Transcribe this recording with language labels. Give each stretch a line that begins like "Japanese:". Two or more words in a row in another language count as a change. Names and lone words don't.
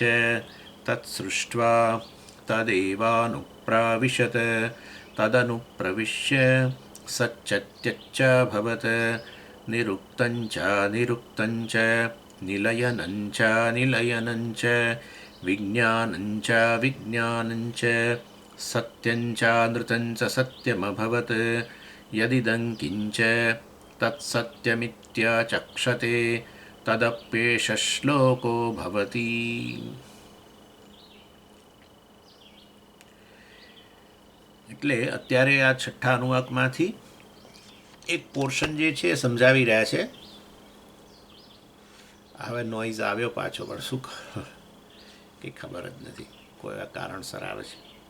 Sanskrit: तत्सृष्ट्वा तदेवानुप्राविशत तदनुप्रविश्य सच्चत्यच्चाभवत् निरुक्तञ्च निरुक्तञ्च निलयनञ्च निलयनञ्च विज्ञानञ्च विज्ञानञ्च सत्यञ्चानृतञ्च सत्यमभवत् यदिदं किञ्च तत्सत्यमित्याचक्षते तदप्येष श्लोको भवति।
Gujarati: એટલે અત્યારે આ છઠ્ઠા અનુવાકમાંથી એક પોર્શન જે છે સમજાવી રહ્યા છે. હવે નોઈઝ આવ્યો પાછો, પણ શું કંઈ ખબર જ નથી, કોઈ કારણસર આવે છે.